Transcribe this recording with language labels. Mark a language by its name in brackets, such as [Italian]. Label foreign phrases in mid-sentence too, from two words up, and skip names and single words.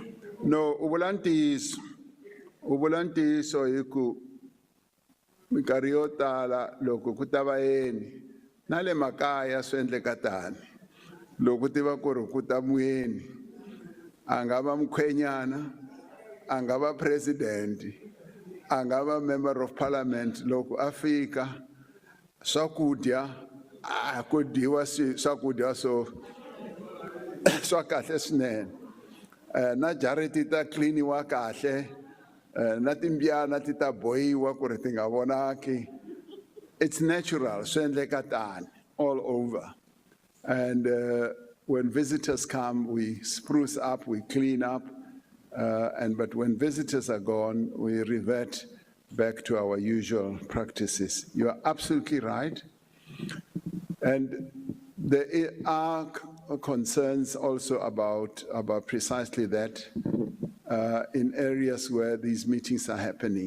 [Tsonga] No, ubulantiso hi ku minkarhi yo tala loko ku ta vayeni na le makaya swi endleka tani, loko tiva ku ri ku ta muyeni a nga va mukhwenyana, a nga va president, a nga va [English] member of parliament, [Tsonga] loko a fika swakudya a ku dyiwa swakudya swa kahle swinene, na jariti ta cleaniwa kahle, na timbyana ti ta bohiwa ku ri ti nga vonaki. [English] It's natural, [Tsonga] swi endleka tani [English] all over. And when visitors come, we spruce up, we clean up, but when visitors are gone, we revert back to our usual practices. You are absolutely right. And there are concerns also about precisely that in areas where these meetings are happening.